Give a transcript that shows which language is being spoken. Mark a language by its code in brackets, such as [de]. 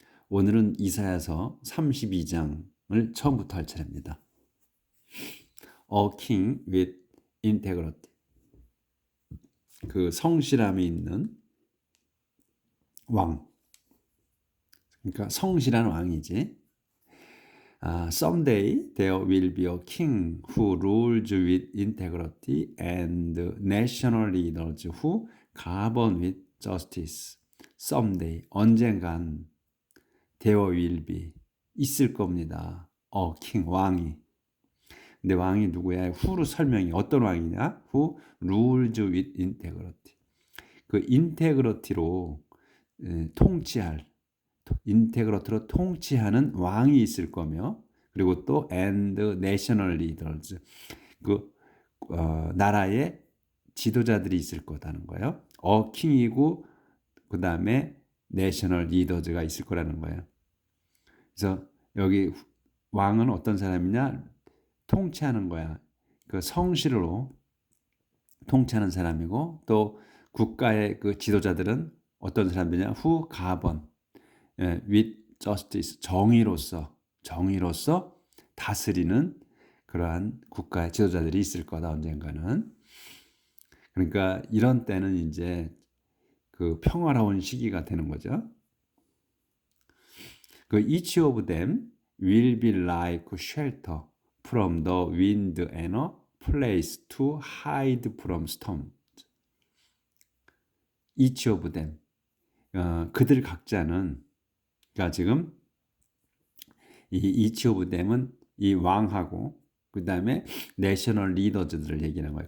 [ko] 오늘은 이사야서 32장을 처음부터 할 차례입니다. [en] A king with integrity. [ko] 그 성실함이 있는 왕. 그러니까 성실한 왕이지. [en] Someday there will be a king who rules with integrity and national leaders who govern with justice. Someday, [ko] 언젠간 [en] there will be, [ko] 있을 겁니다. king, 왕이. 근데 왕이 누구야? who로 설명이 어떤 왕이냐? [en] Who rules with integrity. [ko] 그 인테그러티로 통치할, 인테그러트로 통치하는 왕이 있을 거며, 그리고 또 [en] and national leaders, [ko] 나라의 지도자들이 있을 거다는 거예요. 킹이고 그 다음에 national leaders가 있을 거라는 거예요. 그래서 여기 왕은 어떤 사람이냐? 통치하는 거야. 그 성실로 통치하는 사람이고, 또 국가의 그 지도자들은 어떤 사람들이냐? [en] who govern with justice, [ko] 정의로서 다스리는 그러한 국가의 지도자들이 있을 거다, 언젠가는. 그러니까 이런 때는 이제 그 평화로운 시기가 되는 거죠. [en] 그 each of them will be like shelter from the wind and a place to hide from storm. each of them, [ko] 그들 각자는, 그러니까 지금 이 each of them은 이 왕하고 그 다음에 내셔널 리더들을 얘기하는 거예요.